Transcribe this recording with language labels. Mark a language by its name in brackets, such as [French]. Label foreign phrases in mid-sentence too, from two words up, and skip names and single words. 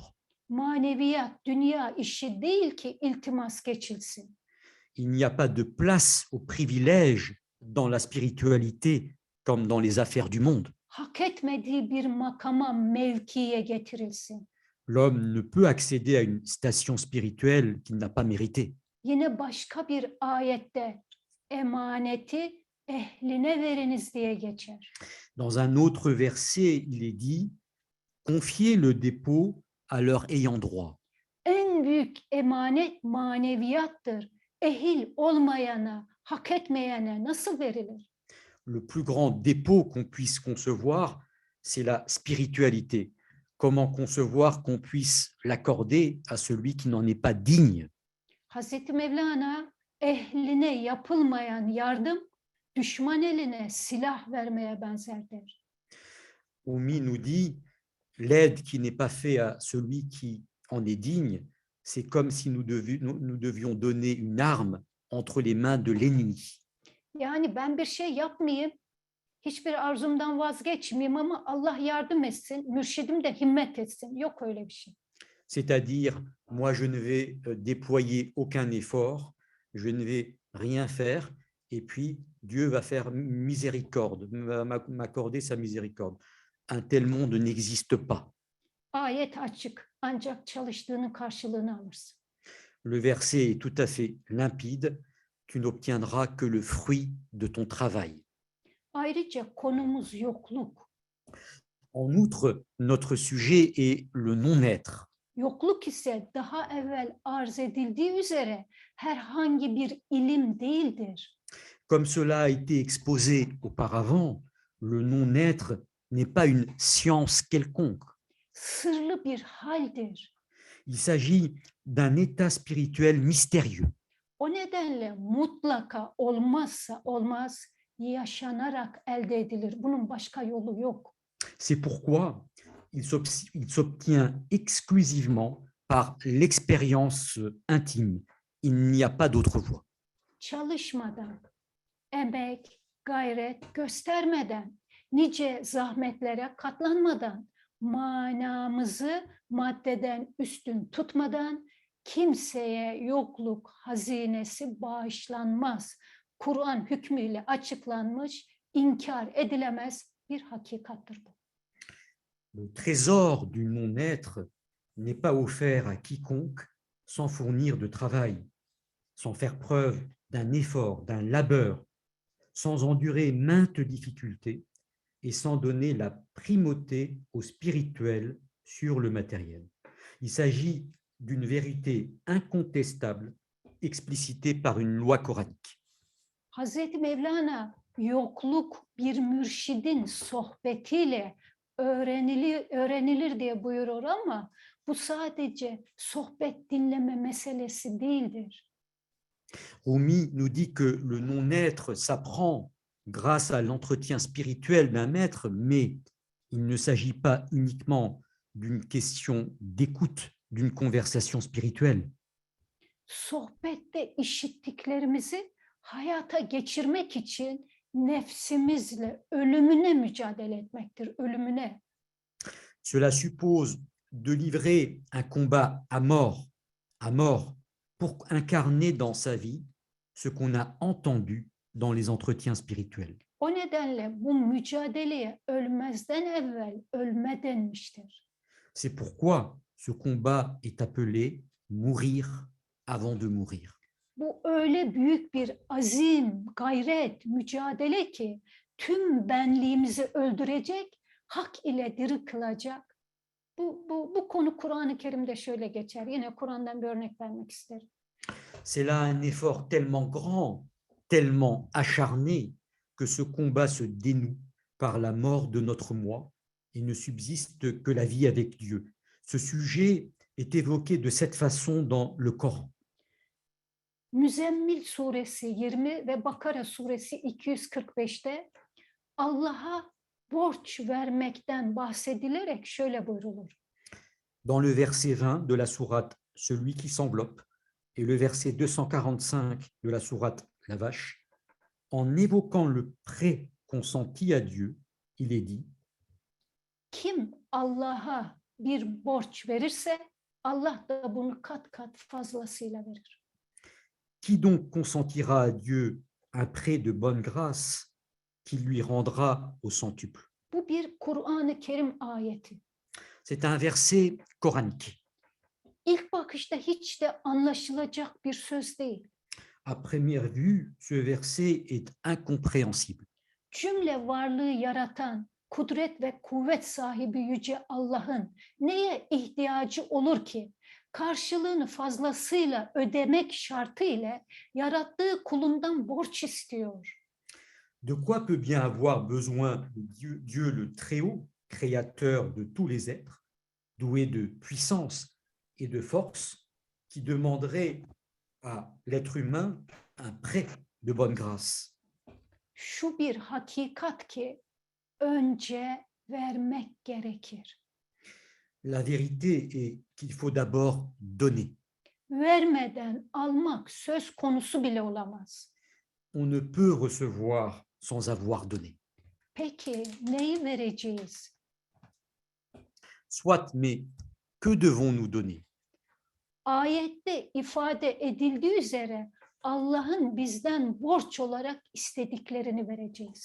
[Turkish] Maneviyat, dünya işi değil ki iltimas geçilsin. [French] Il n'y a pas de place au privilège dans la spiritualité comme dans les affaires du monde. [Turkish] Hak etmediği bir makama, mevkiye getirilsin. [French] L'homme ne peut accéder à une station spirituelle qu'il n'a pas méritée. [Turkish] Yine başka bir ayette emaneti ehline veriniz diye geçer. [French] Dans un autre verset, il est dit « Confiez le dépôt à leurs ayants droit ». [Turkish] En büyük emanet maneviyattır. Ehil olmayana, hak etmeyene nasıl verilir? [French] Le plus grand dépôt qu'on puisse concevoir, c'est la spiritualité. Comment concevoir qu'on puisse l'accorder à celui qui n'en est pas digne? [Turkish] Hazreti Mevlana ehline yapılmayan yardım düşman eline silah vermeye benzer der. [French] Oumi nous dit l'aide qui n'est pas faite à celui qui en est digne, c'est comme si nous devions donner une arme entre les mains de l'ennemi. [Turkish] Yani ben bir şey yapmayayım, hiçbir arzumdan vazgeçmeyeyim ama Allah yardım etsin, mürşidim de himmet etsin. Yok öyle bir şey. [French] C'est-à-dire, moi, je ne vais déployer aucun effort, je ne vais rien faire, et puis Dieu va faire miséricorde, va m'accorder sa miséricorde. Un tel monde n'existe pas. [Turkish] Ayet açık, ancak çalıştığının karşılığını alırsın. [French] Le verset est tout à fait limpide, tu n'obtiendras que le fruit de ton travail. [Turkish] Ayrıca konumuz yokluk. [French] En outre, notre sujet est le non-être. [Turkish] Yokluk ise daha evvel arz edildiği üzere herhangi bir ilim değildir. [French] Comme cela a été exposé auparavant, le non-être n'est pas une science quelconque. [Turkish] Sırlı bir haldir. [French] Il s'agit d'un état spirituel mystérieux. [Turkish] O nedenle mutlaka olmazsa olmaz yaşanarak elde edilir. Bunun başka yolu yok. [French] C'est pourquoi il s'obtient exclusivement par l'expérience intime. Il n'y a pas d'autre voie. [Turkish] Çalışmadan, emek, gayret göstermeden, nice zahmetlere katlanmadan, manamızı maddeden üstün tutmadan kimseye yokluk hazinesi bağışlanmaz. Kur'an hükmüyle açıklanmış, inkar edilemez bir hakikattir bu. [French] Le trésor du non-être n'est pas offert à quiconque sans fournir de travail, sans faire preuve d'un effort, d'un labeur, sans endurer maintes difficultés et sans donner la primauté au spirituel sur le matériel. Il s'agit d'une vérité incontestable explicitée par une loi coranique. [Turkish] Hazreti Mevlana yokluk bir mürşidin sohbetiyle öğrenilir diye buyurur ama bu sadece sohbet dinleme meselesi değildir. [French] Rumi nous dit que le non-être s'apprend grâce à l'entretien spirituel d'un maître, mais il ne s'agit pas uniquement d'une question d'écoute, d'une conversation spirituelle. [Turkish] Sohbette işittiklerimizi hayata geçirmek için nefsimizle ölümüne mücadele etmektir, ölümüne. [French] Cela suppose de livrer un combat à mort, pour incarner dans sa vie ce qu'on a entendu dans les entretiens spirituels. [Turkish] O nedenle bu mücadeleye ölmezden evvel ölme denmiştir. [French] C'est pourquoi ce combat est appelé mourir avant de mourir. [Turkish] Bu öyle büyük bir azim, gayret, mücadele ki tüm benliğimizi öldürecek, hak ile diri kılacak. Bu konu Kur'an-ı Kerim'de şöyle geçer. Yine Kur'an'dan bir örnek vermek isterim. [French] C'est là un effort tellement grand, tellement acharné, que ce combat se dénoue par la mort de notre moi et ne subsiste que la vie avec Dieu. Ce sujet est évoqué de cette façon dans le Coran. [Turkish] Müzzemmil suresi 20 ve Bakara suresi 245'te Allah'a borç vermekten bahsedilerek şöyle buyrulur. [French] Dans le verset 20 de la sourate Celui qui s'enveloppe et le verset 245 de la sourate La Vache, en évoquant le prêt consenti à Dieu, il est dit: [Turkish] Kim Allah'a bir borç verirse Allah da bunu kat kat fazlasıyla verir. [French] Qui donc consentira à Dieu un prêt de bonne grâce qui lui rendra au centuple? [Turkish] Bu bir Kur'an-ı Kerim ayeti. [French] C'est un verset coranique. [Turkish] İlk bakışta hiç de anlaşılacak bir söz değil. [French] À première vue, ce verset est incompréhensible. [Turkish] Cümle varlığı yaratan, kudret ve kuvvet sahibi Yüce Allah'ın neye ihtiyacı olur ki? Karşılığını fazlasıyla ödemek şartı ile yarattığı kulundan borç istiyor. [French] De quoi peut bien avoir besoin Dieu le Très-Haut, créateur de tous les êtres, doué de puissance et de force, qui demanderait à l'être humain un prêt de bonne grâce? [Turkish] Şu bir hakikat ki önce vermek gerekir. [French] La vérité est qu'il faut d'abord donner. [Turkish] Vermeden almak söz konusu bile olamaz. [French] On ne peut recevoir sans avoir donné. [Turkish] Peki neyi vereceğiz? [French] Soit, mais que devons-nous donner? [Turkish] Ayette ifade edildiği üzere Allah'ın bizden borç olarak istediklerini vereceğiz.